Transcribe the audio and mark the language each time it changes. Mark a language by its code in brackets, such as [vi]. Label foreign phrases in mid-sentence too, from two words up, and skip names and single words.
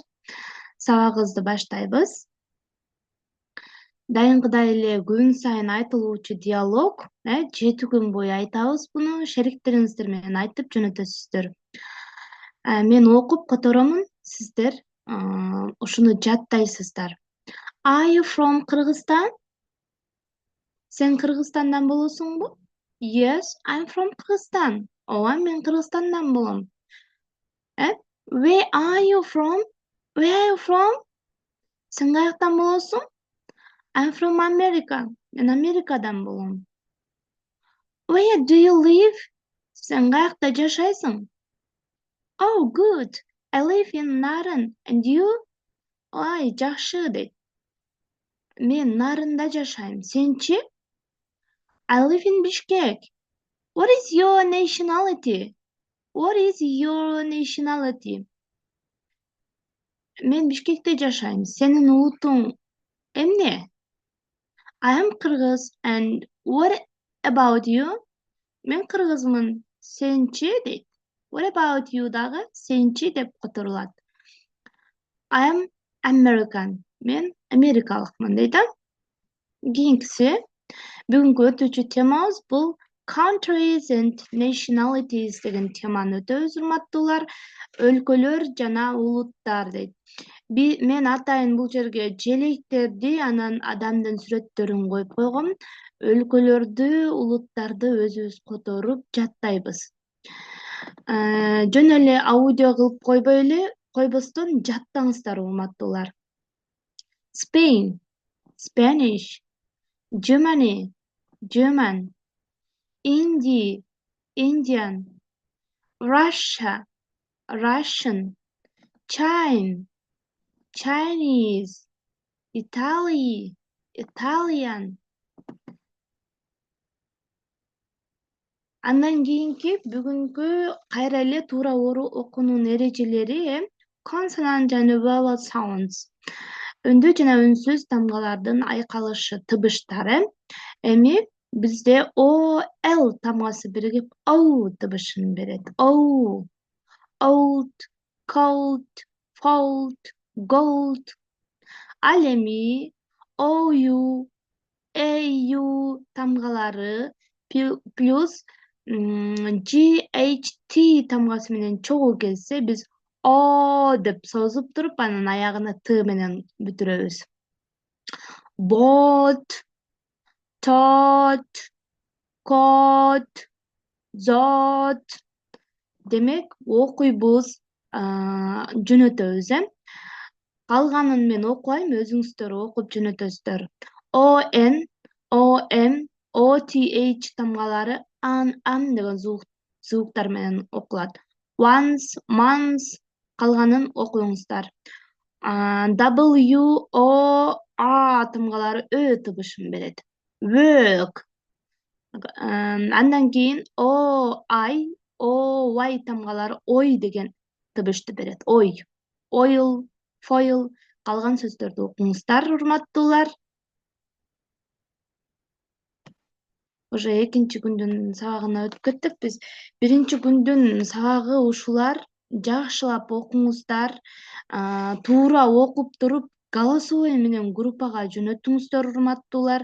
[ky] Сабагыбызды баштайбыз. Дайымкыдай эле күн сайын айтылуучу диалог, 7 күн бою айтабыз буну, шериктериңиздер менен айтып жөнөтөсүздөр. Мен окуп которомун, сиздер ушуну жаттайсыздар. [en] Are you from Кыргызстан? [ky] Сен Кыргызстандан болосуңбу? [en] Yes, I'm from Кыргызстан. [ky] Ооба, мен Кыргызстандан болом. [en] Where are you from? Where are you from? [ky] Сен каяктан болосуң? [en] I'm from America. [ky] Мен Америкадан болом. [en] Where do you live? [ky] Сен каякта жашайсың? [en] Oh, good. I live in Nарын. And you? [ky] Ой, жакшы дейт. Мен Нарында жашайм. Сенчи? [en] I live in Bishkek. What is your nationality? What is your nationality? [ky] Мен Бишкекте жашайм. Сенин улутуң эмне? [en] I am Kyrgyz. And what about you? [ky] Мен кыргызмын. Сенчи дейт. [en] What about you [ky] дагы сенчи деп которулат. [en] I am American. [ky] Мен америкалыкмын дейт. Кийинкиси бүгүнкү өтүүчү темабыз бул [en] countries and nationalities [ky] деген теманы өтөбүз, урматтуулар. Өлкөлөр жана улуттар дейт. Мен атайын бул жерге желектерди, анан адамдын сүрөттөрүн коюп койгом. Өлкөлөрдү, улуттарды өзүбүз которуп жаттайбыз. Жөн эле аудио кылып койбостон жаттаңыздар, урматтуулар. [en] Spain, Spanish, Germany, German, India, Indian, Russia, Russian, China, Chinese, Italy, Italian. [ky] Андан кийинки бүгүнкү кайра эле туура окуунун эрежелери consonant жана [en] vowel sounds. [ky] Үндүү жана үнсүз тамгалардын айкалышы, тыбыштары. Эми бизде O, L тамгасы биригип O тыбышын берет. [en] O. Old, cold, fold, gold. [ky] Ал эми OU, AU тамгалары плюс GHT тамгасы менен чогуу келсе, биз O деп созуп туруп, анан аягына Т менен бүтүрөбүз. [en] Bought, taught, caught, zot. [ky] Демек, окуйбуз, жөнөтөбүз, Калганын мен окубайм, өзүңүздөр окуп жөнөтөсүздөр. ON, OM, OTH тамгалары ан деген звуктар менен окулат. [en] Once, months, [ky] калганын окуңуздар. W, O, A тамгалары Ö тыбышын берет. [en] Work. [ky] Андан кийин O, I, O, Y тамгалары ой деген тыбышты берет. Ой. [en] Oil, foil, [ky] калган сөздөрдү окуңуздар, урматтуулар. Уже экинчи күндүн сабагына өтүп кеттик. Биз биринчи күндүн сабагы ушулар. Жакшылап окуңуздар. Туура окуп туруп, голосовой менен группага жөнөтүңүздөр, урматтуулар.